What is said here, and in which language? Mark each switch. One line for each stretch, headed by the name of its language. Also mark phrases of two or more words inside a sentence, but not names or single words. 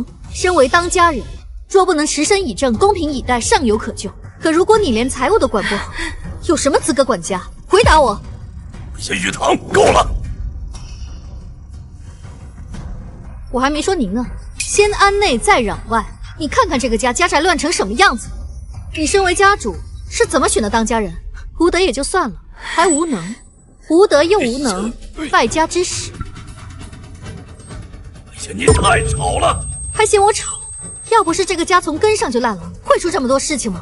Chinese: 身為當家人，若不能持身以正、公平以待，尚有可救。可如果你連財務都管不好，有什麼資格管家？回答我！謝雨堂，夠了！我還沒說您呢，先安內再攘外。你看看這個家家宅亂成什麼樣子？你身為家主，是怎麼選的當家人？無德也就算了，還無能，無德又無能，敗家之使。你太吵了，還嫌我吵？要不是這個家從根上就爛了，會出這麼多事情嗎？